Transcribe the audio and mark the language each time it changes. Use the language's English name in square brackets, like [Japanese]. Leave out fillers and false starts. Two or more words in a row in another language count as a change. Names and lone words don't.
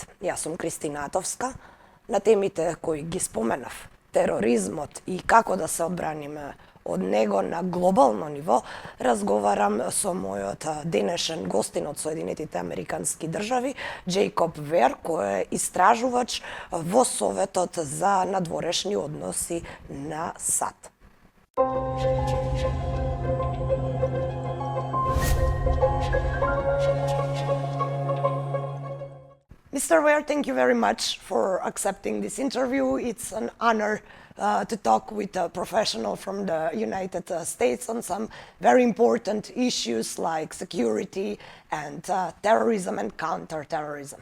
[Macedonian] Јас сум Кристина Атовска. На темите кои ги споменав, тероризмот и како да се одбраниме од него на глобално ниво, разговарам со мојот денешен гостин од Соединетите Американски држави, Джейкоб Вер, кој е истражувач во Советот за надворешни односи на САД. [English] Mr. Ware, thank you very much for accepting this interview. It's an honor to talk with a professional from the United States on some very important issues like security and terrorism and counterterrorism.